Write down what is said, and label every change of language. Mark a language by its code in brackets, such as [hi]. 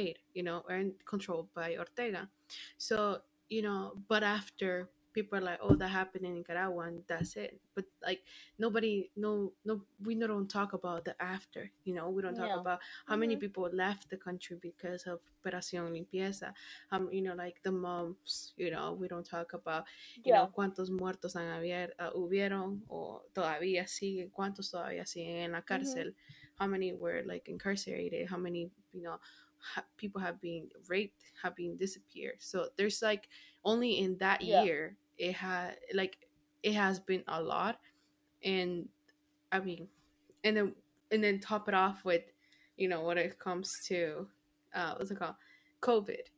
[en] are paid, and controlled by Ortega. So, but after people are like, oh, that happened in Nicaragua and that's it. But like nobody, no, we don't talk about the after, we don't talk yeah. about how many Hmm. people left the country because of Operación Limpieza. Like the moms, we don't talk about, Yeah. [es] cuántos muertos hubieron o todavía siguen, cuántos todavía siguen en la Hmm. cárcel, [en] how many were like incarcerated, how many, people have been raped, have been disappeared. So there's like only in that Yeah. year it has been a lot. And I mean, and then top it off with, when it comes to what's it called, COVID.